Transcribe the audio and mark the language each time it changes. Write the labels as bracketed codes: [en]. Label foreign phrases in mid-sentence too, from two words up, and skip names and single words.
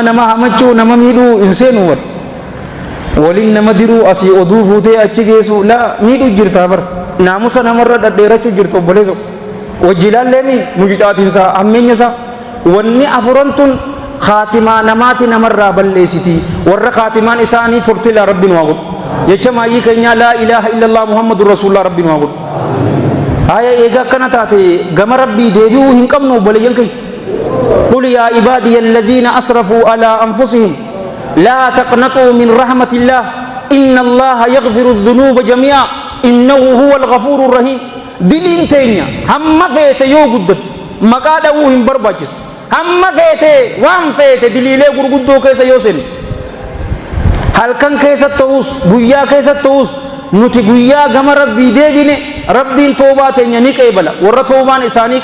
[om] nama hamachuu nama miidhuu hin seenu waliin nama diruu asii oduu fuutee achi geessu laa miidhuu jirtaa bar naamusa namarra dhadheerachuu jirtu obboleesso wajjilaalleemi mujixaatinsa ammeenyasa wanni afurantun khatimaa namaati namarraa balleessiti warra khatimaan isaanii tortila rabbiin waa godhu jecha maayyii keenya [ar] لا إله إلا الله محمد رسول الله [om] rabbiin waa godhu haya eega akkana taate gama rabbii deebi'uu hin qabnu obboleeyyan kee [ar] قل يا عبادي الذين أسرفوا على أنفسهم لا تقنطوا من رحمة الله إن الله يغفر الذنوب جميعا إنه هو الغفور الرحيم [om] diliin teenya hamma feete yoo guddatte maqaa dhawuu hin barbaachisu hamma feete waan feete diliilee gurguddoo keessa yoo seenne halkan keessa ta'us guyyaa keessa ta'us nuti guyyaa gama rabbii deebine rabbiin toobaa teenya ni qeebala warra toobaan isaanii